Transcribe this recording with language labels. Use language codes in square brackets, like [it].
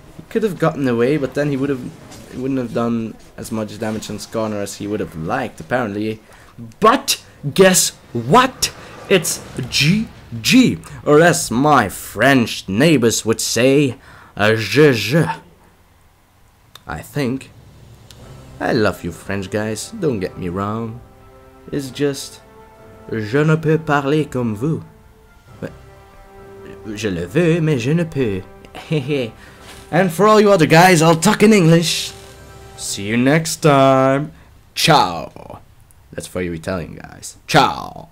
[en] could have gotten away, but then he wouldn't have done as much damage on Skarner as he would have liked, apparently. But guess what? It's GG, or as my French neighbors would say, GG. I think. I love you French guys, don't get me wrong. It's just, [fr] je ne peux parler comme vous. Je le veux, mais je ne peux. [en] And for all you other guys, I'll talk in English. See you next time. Ciao. That's for you Italian guys. Ciao.